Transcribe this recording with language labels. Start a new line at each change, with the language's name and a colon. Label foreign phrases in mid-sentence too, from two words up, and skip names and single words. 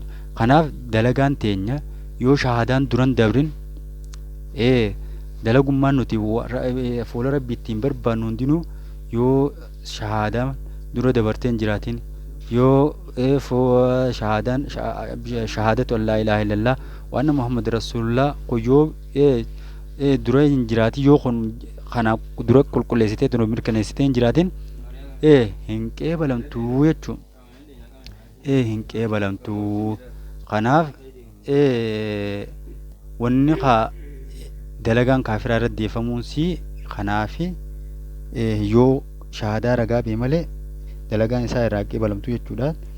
Oromo: Kanaaf dalagaan teenya yoo shahaadaan duran dabrin dalagummaan nuti fuula rabbii ittiin barbaannu hundinuu yoo shahaadaan dura dabartee hin jiraatin yoo shahaadatu
Arabic: أن لا إله إلا الله وأن محمدا رسول الله
Oromo: kun yoo dura hin jiraatin yoo kun kana dura qulqulleessitee dura mirkaneessitee hin jiraatin hin qeebalamtuu jechuun hin qeebalamtuu. Kanaaf wanni dalagaan kaafiraa irratti deeffamuunsi kanaafi yoo shahaadaa ragaa bee malee dalagaan isaa irraa qeebalamtuu jechuudha.